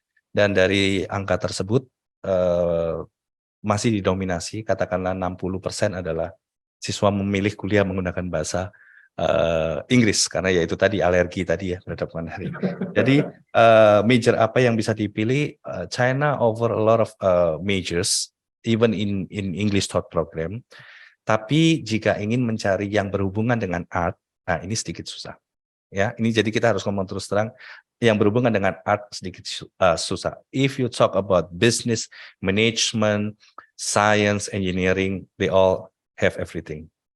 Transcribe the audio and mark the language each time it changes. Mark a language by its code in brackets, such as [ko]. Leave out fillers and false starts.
[id] Dan dari angka tersebut masih didominasi, katakanlah 60% adalah siswa memilih kuliah menggunakan bahasa Inggris karena ya itu tadi alergi tadi ya terhadap Mandarin. Jadi major apa yang bisa dipilih? [en] China over a lot of majors, even in English taught program. [id] Tapi jika ingin mencari yang berhubungan dengan art, nah ini sedikit susah. Ya, ini jadi kita harus ngomong terus terang, yang berhubungan dengan art sedikit susah. [en] If you talk about business, management, science, engineering, they all have everything.